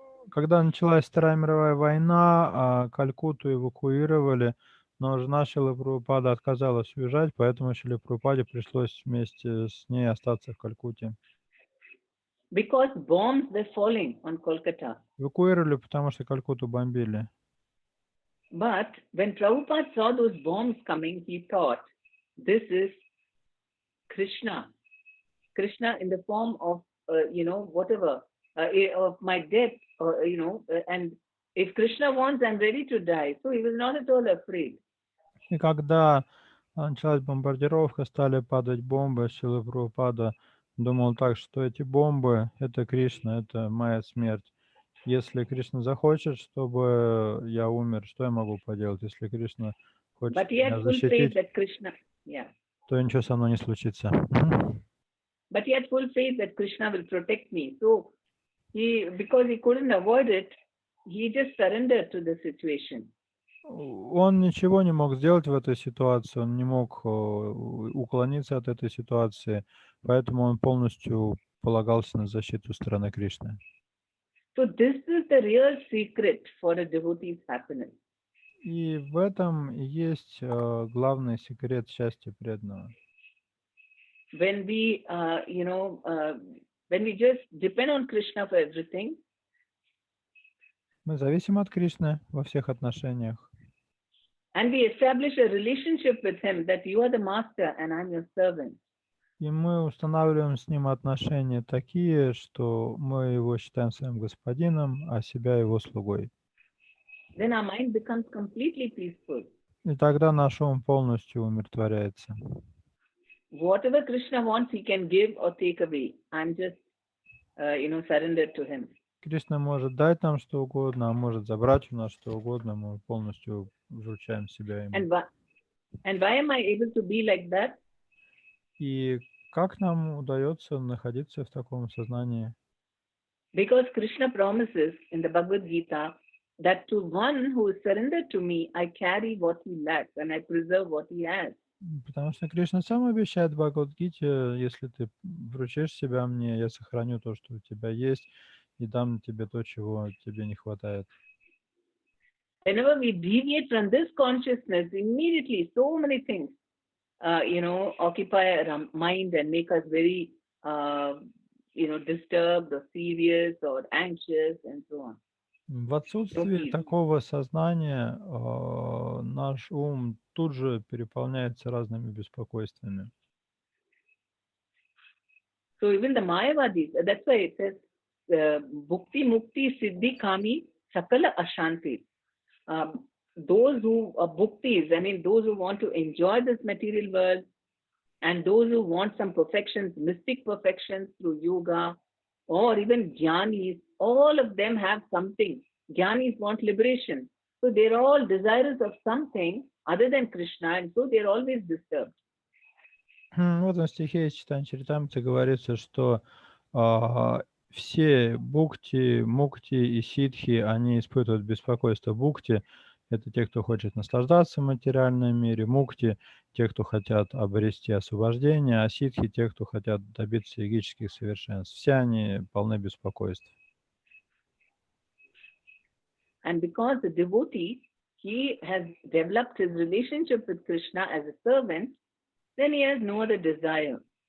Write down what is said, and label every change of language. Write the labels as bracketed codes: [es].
[ru] Когда началась Вторая мировая война, Калькутту эвакуировали, но жена Шрилы Прабхупады отказалась уезжать, поэтому Шриле Прабхупаде пришлось вместе с ней остаться в Калькутте. [en] Because bombs were falling on Kolkata. [ru] Эвакуировали, потому что Калькутту бомбили. [en] But when Prabhupada saw those bombs coming, he thought, this is Krishna. Krishna in the form of, whatever, of my death, and if Krishna wants, I'm ready to die. So he was not at all afraid. [ru] И когда началась бомбардировка, стали падать бомбы, Шрила Прабхупада думал так, что эти бомбы — это Кришна, это моя смерть. Если Кришна захочет, чтобы я умер, что я могу поделать? Если Кришна хочет [en] But he [ru] меня [en] had full faith [ru] защитить, [en] that Krishna, yeah. [ru] то ничего со мной не случится. [en] But he had full faith that Krishna will protect me. So because he couldn't avoid it, he just surrendered to the situation. [ru] Он ничего не мог сделать в этой ситуации, он не мог уклониться от этой ситуации, поэтому он полностью полагался на защиту стороны Кришны. [en] So this is the real secret for a devotee's happiness. [ru] И в этом и есть главный секрет счастья преданного. [en] When we, when we just depend on Krishna for everything, [ru] Мы зависим от Кришны во всех отношениях. [en] and we establish a relationship with him that you are the master and I'm your servant. [ru] И мы устанавливаем с ним отношения такие, что мы его считаем своим господином, а себя его слугой. [en] Then our mind becomes completely peaceful. [ru] И тогда наш ум полностью умиротворяется. [en] Whatever Krishna wants, he can give or take away. I'm just, surrendered to him. [ru] Кришна может дать нам что угодно, а может забрать у нас что угодно, мы полностью вручаем себя ему. [en] And why am I able to be like that? [ru] И как нам удается находиться в таком сознании? [en] Because Krishna promises in the Bhagavad Gita that to one who is surrendered to me, I carry what he lacks and I preserve what he has. [ru] Потому что Кришна сам обещает в Бхагавад-гите, если ты вручишь себя мне, я сохраню то, что у тебя есть, и дам тебе то, чего тебе не хватает. [en] Whenever we deviate from this consciousness, immediately so many things, occupy our mind and make us very, disturbed or serious or anxious and so on. [ru] В отсутствии такого сознания наш ум тут же переполняется разными беспокойствами. [en] So even the Mayavadis, that's why it says, [bn] Bhukti Mukti Siddhi Kami Sakala Ashanti. [en] Those who are bhuktis, I mean those who want to enjoy this material world, and those who want some perfections, mystic perfections through yoga, or even jnanis, all of them have something. Jnanis want liberation. So they're all desirous of something other than Krishna, and so they're always disturbed. [ru] В этом стихе из Чайтанья Чаритамриты говорится, что все бхукти, мукти и ситхи, они испытывают беспокойство. Бхукти Это те, кто хочет наслаждаться в материальном мире, мукти – те, кто хотят обрести освобождение, а ситхи – те, кто хотят добиться йогических совершенств. Все они полны беспокойств. [en] And because the devotee, he has developed his relationship with Krishna as a servant, then he has no other desire.